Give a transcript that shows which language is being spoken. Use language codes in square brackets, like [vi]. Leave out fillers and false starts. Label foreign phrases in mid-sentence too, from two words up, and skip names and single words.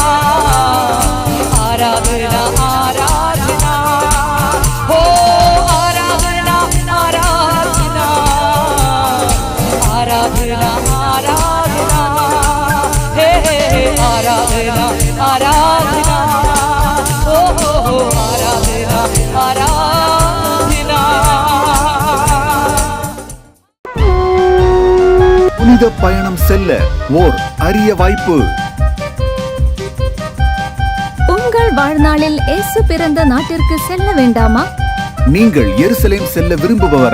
[ml] ആരാധന ആരാധന ഓ ആരാധന ആരാധന ആരാധന ആരാധന ഹേ ആരാധന ആരാധന ഓ ആരാധന ആരാധന [ta] புனித பயணம் செல்ல ஓர் அரிய வாய்ப்பு. உங்கள் வாழ்நாளில் இயேசு பிறந்த நாட்டிற்கு செல்ல வேண்டாமா? நீங்கள் எருசலேம் செல்ல விரும்புபவரா?